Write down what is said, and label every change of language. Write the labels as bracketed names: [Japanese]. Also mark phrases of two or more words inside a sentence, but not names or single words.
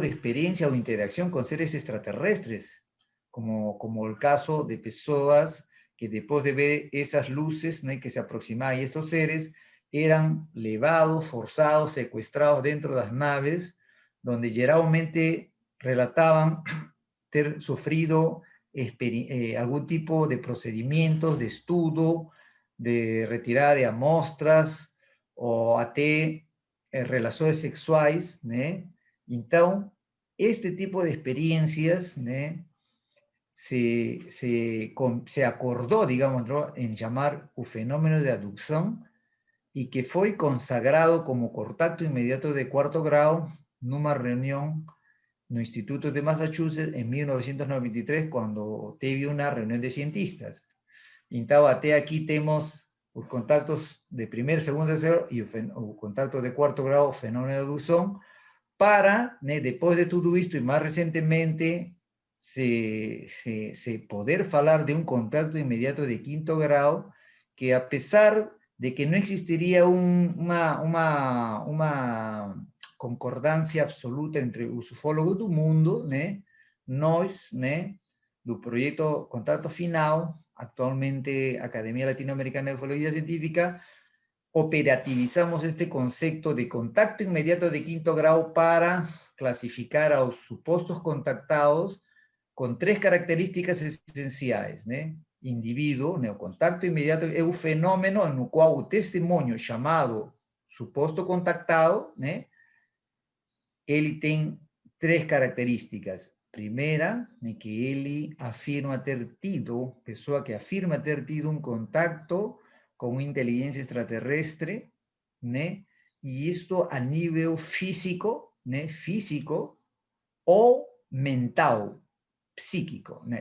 [Spanish] de experiencia o interacción con seres extraterrestres, como el caso de personas que después de ver esas luces, ¿no?, que se aproximaban, y estos seres eran levados, forzados, secuestrados dentro de las naves, donde generalmente relataban ter sufrido algún tipo de procedimientos de estudio, de retirada de [Portuguese] amostras, ou até relações sexuais, né? Então, [Spanish] este tipo de experiencias, né, se acordó, digamos, ¿no?, en llamar o fenómeno de abducción, y que fue consagrado como contacto inmediato de cuarto grado numa reunión no Instituto de Massachusetts en 1993, cuando teve una reunión de cientistas. [Portuguese] Então, até [Spanish] aquí tenemos los contactos de primer, segundo, tercero y o contacto de cuarto grado, fenómeno de abducción, para, né, después de todo esto y más recientemente, [Portuguese] se poder falar [Spanish] de un contacto inmediato de quinto grado, que a pesar de que no existiría una concordancia absoluta entre los ufólogos del mundo, [Portuguese] né, nós, né, do [Spanish] proyecto Contacto Final, actualmente Academia Latinoamericana de Ufología Científica, operativizamos este concepto de contacto inmediato de quinto grado para clasificar a los supuestos contactados con tres características esenciales, [Portuguese] né? Indivíduo, né? O contacto inmediato é o fenômeno no qual o testemunho chamado suposto contactado, né, ele tem três características. Primeira, né, que ele afirma ter tido, pessoa que afirma ter tido um contacto com inteligência extraterrestre, né, e isto a nível físico, né, físico ou mental, psíquico, né?